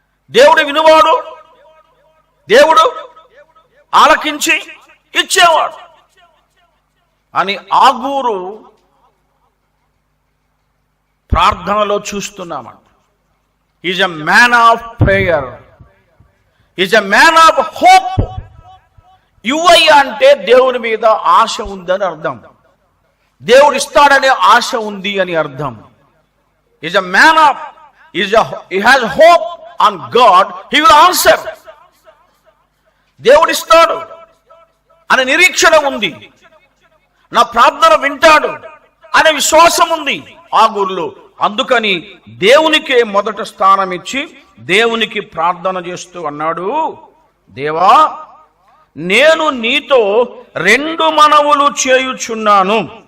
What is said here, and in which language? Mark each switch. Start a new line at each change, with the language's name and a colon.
Telugu: దేవుడు వినువాడు, దేవుడు ఆలకించి ఇచ్చేవాడు అని ఆగూరు ప్రార్థనలో చూస్తున్నామంట.
English: Is a man of prayer, is a man of hope.
Telugu: యువయ్య అంటే దేవుని మీద ఆశ ఉందని అర్థం, దేవుడు ఇస్తాడనే ఆశ ఉంది అని అర్థం.
English: Is a man of, he has hope on God, he will answer.
Telugu: దేవుడు ఇస్తాడు అనే నిరీక్షణ ఉంది, నా ప్రార్థన వింటాడు అనే విశ్వాసం ఉంది. ఆగూరులో అందుకని దేవునికే మొదట స్థానం ఇచ్చి దేవునికి ప్రార్థన చేస్తూ అన్నాడు, దేవా, నేను నీతో 2 మనవులు చేయుచున్నాను.